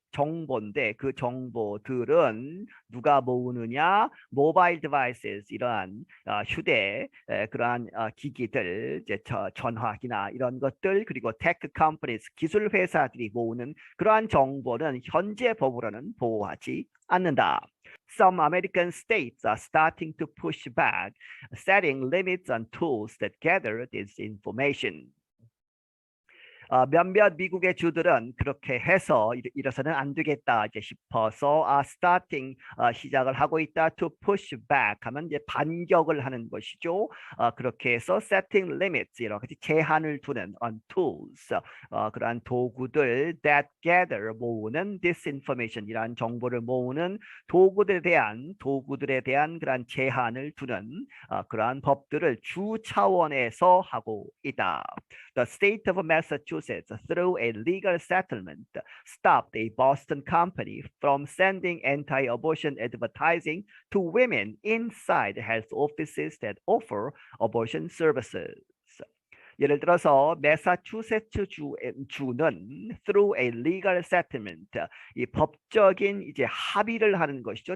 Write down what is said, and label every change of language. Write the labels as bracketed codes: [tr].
[ko] 정보인데 그 정보들은 누가 모으느냐? 모바일 디바이스, 이러한 휴대 그러한 기기들, 이제 전화기나 이런 것들, 그리고 테크 컴퍼니스, 기술 회사들이 모으는 그러한 정보는 현재 법으로는 보호하지 않는다. [en] Some American states are starting to push back, setting limits on tools that gather this information. [ko] 몇몇 미국의 주들은 그렇게 해서 이래서는 안 되겠다 이제 싶어서 [en] starting, [ko] 시작을 하고 있다. [en] to push back [ko] 하면 이제 반격을 하는 것이죠. 그렇게 해서 [en] setting limits, [ko] 이렇게 제한을 두는 [en] on tools, [ko] 그러한 도구들 [en] that gather, [ko] 모으는 [en] disinformation, [ko] 이러한 정보를 모으는 도구들에 대한 그러한 제한을 두는 그러한 법들을 주 차원에서 하고 있다. [en] The state of Massachusetts, through a legal settlement, stopped a Boston company from sending anti-abortion advertising to women inside health offices that offer abortion services. [ko] 예를 들어서 매사추세츠 주는 [en] through a legal settlement, [ko] 이 법적인 이제 합의를 하는 것이죠.